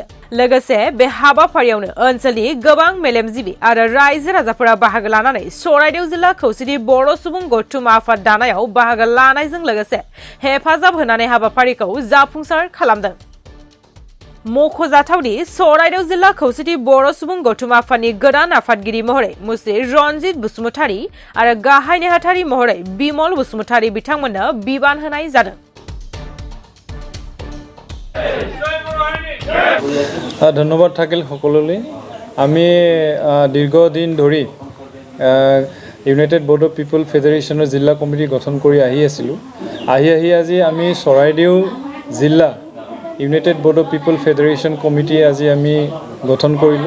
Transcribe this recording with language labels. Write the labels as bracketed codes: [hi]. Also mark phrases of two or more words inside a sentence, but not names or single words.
[brx] लोगोसे बे हाबाफारियावनो ओनसोलनि गोबां मेलेमजिबि आरो रायजो राजाफोरा बाहागो लानानै चराइदेव जिल्ला खौसेथि बर' सुबुं गौथुम आफाद दानायाव बाहागो लानायजों लोगोसे हेफाजाब होनानै हाबाफारिखौ जाफुंसार खालामदों। मख'जाथावदि चराइदेव जिल्ला खौसेथि बर' सुबुं गौथुम आफादनि गोदान आफादगिरि महरै मुस्रि रनजित बसुमतारी आरो गाहाय नेहाथारि महरै बिमल बसुमतारी बिथांमोननो बिबान होनाय जादों। [as] ধন্যবাদ থাকিল সকলোলৈ। আমি দীৰ্ঘদিন ধৰি ইউনাইটেড বৰ্ড অফ পিপল ফেডাৰেশ্যনৰ জিলা কমিটি গঠন কৰি আছিলোঁ। আজি আমি চৰাইদেউ জিলা ইউনাইটেড বৰ্ড অফ পিপল ফেডাৰেশ্যন কমিটি আজি আমি গঠন কৰিলোঁ।